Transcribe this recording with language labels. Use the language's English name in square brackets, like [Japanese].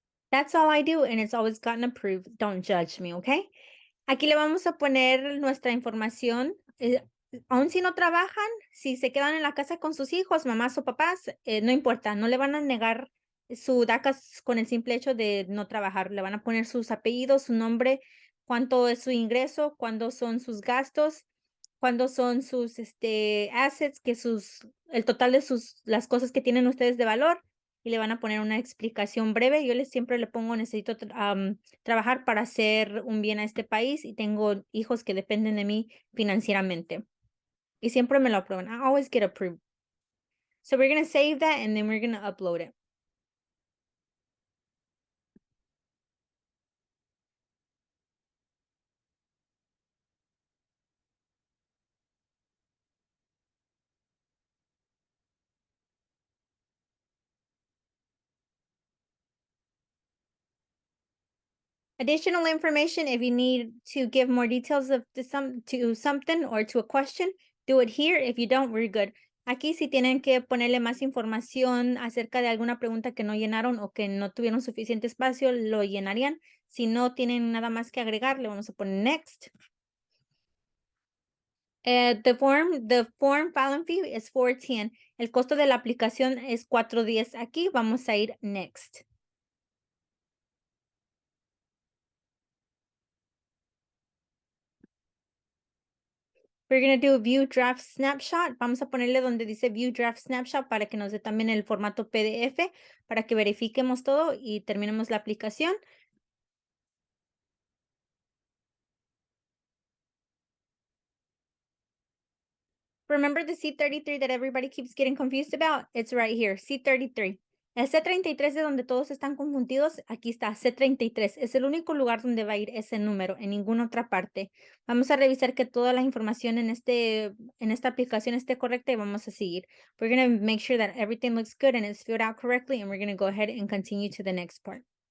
[English] That's all I do, and it's always gotten approved. Don't judge me, okay? [Spanish] Aquí le vamos a poner nuestra información. Aun si no trabajan, si se quedan en la casa con sus hijos, mamás o papás, no importa, no le van a negar su DACA con el simple hecho de no trabajar. Le van a poner sus apellidos, su nombre, cuánto es su ingreso, cuándo son sus gastos, cuándo son sus assets, el total de las cosas que tienen ustedes de valor. Y le van a poner una explicación breve. Yo siempre le pongo, necesito trabajar para hacer un bien a este país y tengo hijos que dependen de mí financieramente. Y siempre me lo aprueban. [English] I always get approved. So we're going to save that and then we're going to upload it. Additional information, if you need to give more details of something or to a question, do it here. If you don't, we're good. [Spanish] Aquí si tienen que ponerle más información acerca de alguna pregunta que no llenaron o que no tuvieron suficiente espacio, lo llenarían. Si no tienen nada más que agregar, le vamos a poner next. [English] The form filing fee is $4.10. [Spanish] El costo de la aplicación es $4.10. Aquí vamos a ir next. [English] We're going to do view draft snapshot. [Spanish] Vamos a ponerle donde dice view draft snapshot para que nos dé también el formato PDF para que verifiquemos todo y terminemos la aplicación. [English] Remember the C33 that everybody keeps getting confused about? It's right here, C33. [Spanish] El C33 de donde todos están confundidos, aquí está, C33. Es el único lugar donde va a ir ese número, en ninguna otra parte. Vamos a revisar que toda la información en esta aplicación esté correcta y vamos a seguir. [English] We're going to make sure that everything looks good and it's filled out correctly, and we're going to go ahead and continue to the next part.